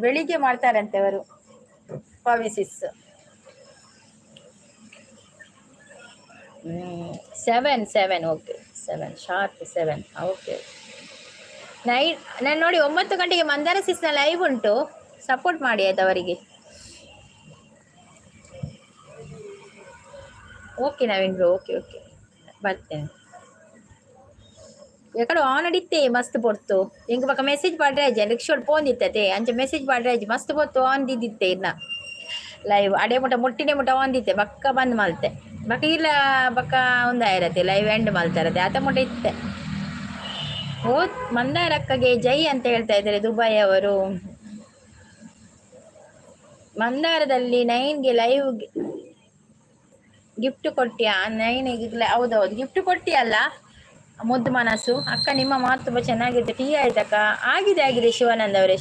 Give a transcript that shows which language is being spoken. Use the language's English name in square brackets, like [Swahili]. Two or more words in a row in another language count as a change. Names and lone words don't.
[Kannada] ಬೆಳಿಗ್ಗೆ ಮಾಡ್ತಾರಂತೆ ಅವರು ಪವಿ ಸಿಸ್. 7 ಓಕೆ 7 ಶಾರ್ಪ್ 7 ಓಕೆ. ನಾನು ನೋಡಿ 9 ಗಂಟೆಗೆ ಮಂದಾರ ಸಿಸ್ನ ಲೈವ್ ಉಂಟು, ಸಪೋರ್ಟ್ ಮಾಡಿ ಆಯ್ತು ಅವರಿಗೆ. ಓಕೆ ನವೀನ್ ಬ್ರೋ ಓಕೆ ಬರ್ತೇನೆ. [Tulu] ಎಕಡೆ ಆನ್ ಅಡಿತ್ತೆ ಮಸ್ತ್ ಪೊರ್ತು ಎಂಕ್ ಬಕ್ಕ ಮೆಸೇಜ್ ಪಾಡ್ರಾಜ್ ರಿಕ್ಷೋಡ್ ಫೋನ್ ದಿತ್ತತೆ ಅಂಚೆ ಮೆಸೇಜ್ ಪಾಡ್ರಾಜ್ ಮಸ್ತ್ ಪೊತ್ತು ಆನ್ ದಿದ್ದಿತ್ತೆ ಇನ್ನ ಲೈವ್ ಅಡೆ ಮುಟ್ಟಿನೇ ಆನ್ ದಿತ್ತೆ ಬಕ್ಕ ಬಂದ್ ಮಲ್ತೆ ಬಕ್ಕ ಇಲ್ಲ ಬಕ್ಕ ಒಂದಾಯಿರತ್ತೆ [English] live end [Tulu] ಮಲ್ತಾರತ್ತೆ ಆತ ಮುಟ್ಟ ಇತ್ತೆ. [Kannada] ಓ ಮಂದಾರಕ್ಕಗೆ ಜೈ ಅಂತ ಹೇಳ್ತಾ ಇದ್ದಾರೆ ದುಬೈ ಅವರು. ಮಂದಾರದಲ್ಲಿ 9ಗೆ ಲೈವ್ ಗಿಫ್ಟ್ ಕೊಟ್ಟಿಯಾ? 9ಗೆ ಹೌದೌದು ಗಿಫ್ಟ್ ಕೊಟ್ಟಿಯಲ್ಲ. ಮುದ್ದು ಮನಸ್ಸು ಅಕ್ಕ ನಿಮ್ಮ ಮಾತು ತುಂಬ ಚೆನ್ನಾಗಿರುತ್ತೆ. ಟೀ ಆಯ್ತಕ್ಕ? ಆಗಿದೆ ಶಿವಾನಂದ್ ಅವರೇ.